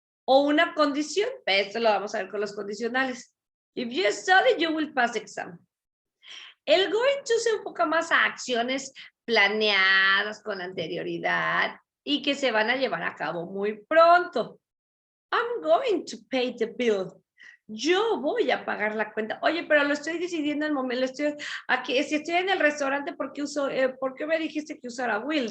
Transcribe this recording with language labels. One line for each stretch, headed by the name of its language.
Spanish: O una condición, esto lo vamos a ver con los condicionales.
English: If you study, you will pass exam.
Spanish: El going to se enfoca más a acciones planeadas con anterioridad y que se van a llevar a cabo muy pronto.
English: I'm going to pay the bill.
Spanish: Yo voy a pagar la cuenta. Oye, pero lo estoy decidiendo en el momento. Aquí, si estoy en el restaurante, ¿por qué me dijiste que usara will?